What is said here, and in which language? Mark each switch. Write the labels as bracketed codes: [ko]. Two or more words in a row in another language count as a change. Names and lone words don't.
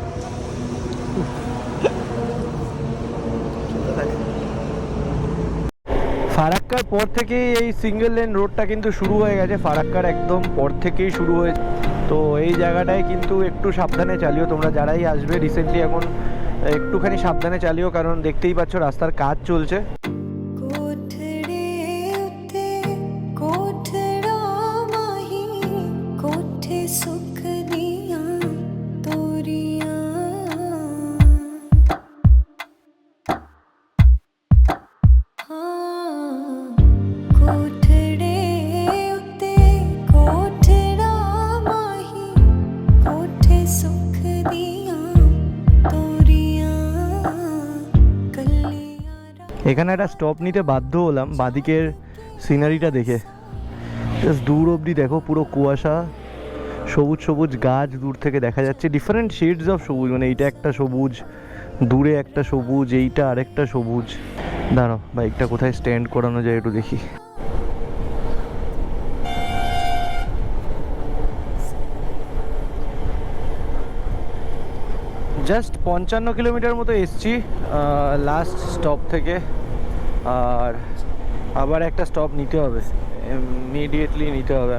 [bn] ফারাক্কার পর থেকেই এই সিঙ্গেল লেন রোডটা কিন্তু শুরু হয়ে গেছে, ফারাক্কার একদম পর থেকেই শুরু হয়েছে। তো এই জায়গাটায় কিন্তু একটু সাবধানে চালিও তোমরা যারাই আসবে রিসেন্টলি, এখন একটুখানি সাবধানে চালিও, কারণ দেখতেই পাচ্ছ রাস্তার কাজ চলছে। [pa] ਕੋਠੜੇ ਉੱਤੇ ਕੋਠੜਾ ਮਾਹੀ ਕੋਠੇ ਸੁੱਖ ਦੀਆਂ ਤੋਰੀਆਂ ਹਾਂ ਕੋਠੜੇ ਉੱਤੇ ਕੋਠੜਾ ਮਾਹੀ ਕੋਠੇ ਸੁੱਖ ਦੀਆਂ ਤੋਰੀਆਂ ਕਲੀਆਂ [bn] এখানে একটা স্টপ নিতে বাধ্য হলাম বাদিকের সিনারিটা দেখে। জাস্ট দূর অবধি দেখো পুরো কুয়াশা, সবুজ সবুজ গাছ দূর থেকে দেখা যাচ্ছে, [en] different shades of [bn] সবুজ, মানে এইটা একটা সবুজ, দূরে একটা সবুজ, এইটা আরেকটা সবুজ। দাঁড়াও বাইকটা কোথায় স্ট্যান্ড করানো যায় একটু দেখি। জাস্ট 55 কিলোমিটার মতো এসছি [en] last stop [bn] থেকে, আর আবার একটা স্টপ নিতে হবে, ইমিডিয়েটলি নিতে হবে।